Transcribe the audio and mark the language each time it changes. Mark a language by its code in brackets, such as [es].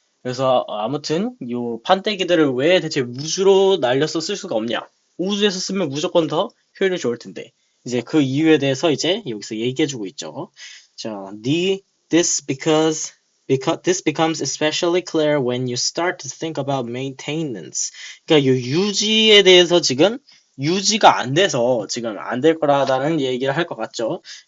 [ko] 그래서 아무튼 요 판때기들을 왜 대체 우주로 날려서 쓸 수가 없냐? 우주에서 쓰면 무조건 더 효율이 좋을 텐데. 이제 그 이유에 대해서 이제 여기서 얘기해주고 있죠. [en] 자, this becomes especially clear when you start to think about maintenance. [ko] 그러니까 요 유지에 대해서 지금 유지가 안 돼서 지금 안 될 거라는 얘기를 할 것 같죠.